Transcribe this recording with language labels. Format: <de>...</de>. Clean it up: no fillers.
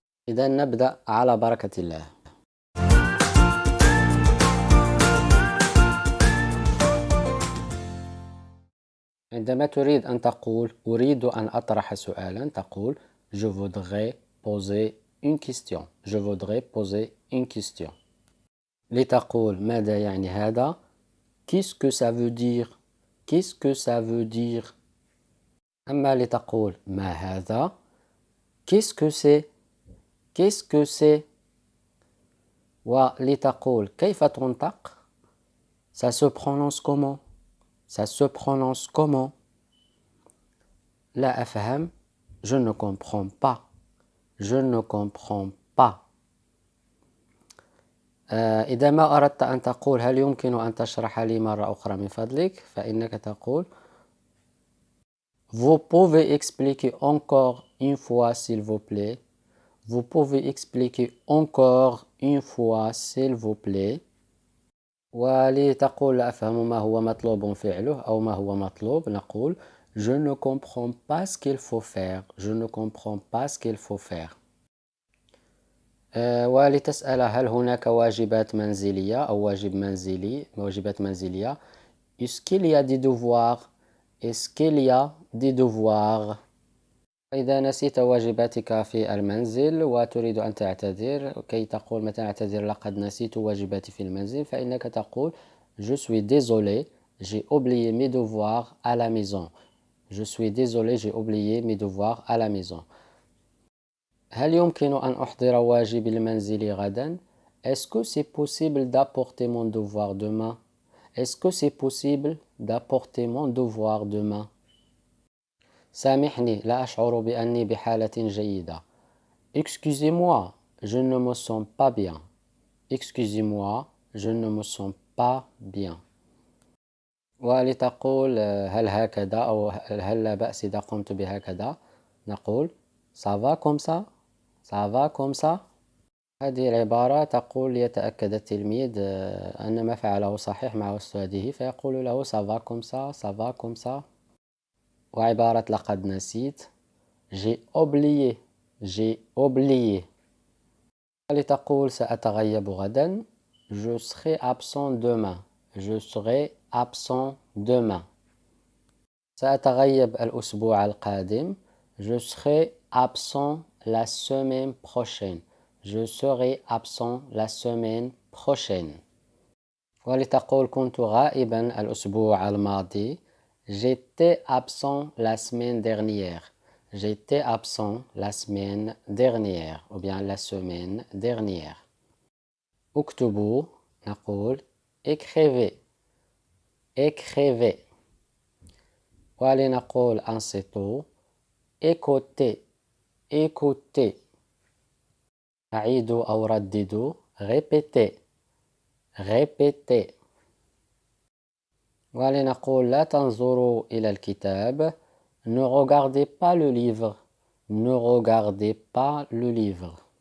<ar>إذا نبدأ على بركة الله. عندما تريد أن تقول أريد أن أطرح سؤالا تقول</ar> <fr>Je voudrais poser une question. Je voudrais poser une question.</fr> <ar>لتقول ماذا يعني هذا؟</ar> <fr>Qu'est-ce que ça veut dire? Qu'est-ce que ça veut dire?</fr> <ar>أما لتقول ما هذا؟</ar> <fr>Qu'est-ce que c'est? Qu'est-ce que c'est?</fr> <ar>ولتقول كيف تنطق؟</ar> <fr>Ça se prononce comment? Ça se prononce comment?</fr> <ar>لا أفهم.</ar> <fr>Je ne comprends pas. Je ne comprends pas.</fr> <ar>إذا ما أردت أن تقول هل يمكن أن تشرح لي مرة أخرى من فضلك، فإنك تقول</ar> <fr>Vous pouvez expliquer encore une fois s'il vous plaît. Vous pouvez expliquer encore une fois s'il vous plaît.</fr> <ar>ولتقول لا أفهم ما هو مطلوب فعله أو ما هو مطلوب نقول</ar> <fr>Je ne comprends pas ce qu'il faut faire. Je ne comprends pas ce qu'il faut faire.</fr> <ar>ولتسأل هل هناك واجبات منزلية أو واجبات منزلية.</ar> <fr>Est-ce qu'il y a des devoirs? Est-ce qu'il y a des devoirs?</fr> <ar>إذا نسيت واجباتك في المنزل وتريد أن تعتذر كي تقول متى أعتذر لقد نسيت واجباتي في المنزل فإنك تقول</ar> <fr>Je suis désolé, j'ai oublié mes devoirs à la maison. Je suis désolé, j'ai oublié mes devoirs à la maison.</fr> <ar>هل يمكن أن أحضر واجبي المنزلي غدا؟</ar> <fr>Est-ce que c'est possible d'apporter mon devoir demain? Est-ce que c'est possible d'apporter mon devoir demain?</fr> <ar>سامحني لا أشعر بأني بحالة جيدة.</ar> <fr>Excusez-moi, je ne me sens pas bien. Excusez-moi, je ne me sens pas bien.</fr> <ar>ولتقول هل هكذا أو هل لا بأس إذا قمت بهكذا نقول</ar> <fr>Ça va comme ça? Ça va comme ça?</fr> <ar>هذه العبارة تقول ليتأكد التلميذ أن ما فعله صحيح مع أستاذه فيقول له</ar> <fr>ça va comme ça, ça va comme ça.</fr> <ar>وعبارة لقد نسيت</ar> <fr>J'ai oublié, j'ai oublié.</fr> <ar>لتقول سأتغيب غدا</ar> <fr>Je serai absent demain. Je serai absent demain.</fr> <ar>سأتغيب الأسبوع القادم</ar> <fr>Je serai absent la semaine prochaine. Je serai absent la semaine prochaine.</fr> <ar>ولتقول كنت غائبا الأسبوع الماضي</ar> <fr>J'étais absent la semaine dernière. J'étais absent la semaine dernière ou bien la semaine dernière.</fr> <ar>اكتبوا نقول</ar> <fr>écrivez. Écrivez.</fr> <ar>ولنقول انصتوا</ar> <fr>écoutez. Écoutez.</fr> <ar>أعيدوا أو رددوا</ar> <fr>répétez. Répétez.</fr> <ar>ولنقول لا تنظروا إلى الكتاب</ar> <fr>Ne regardez pas le livre. Ne regardez pas le livre.</fr>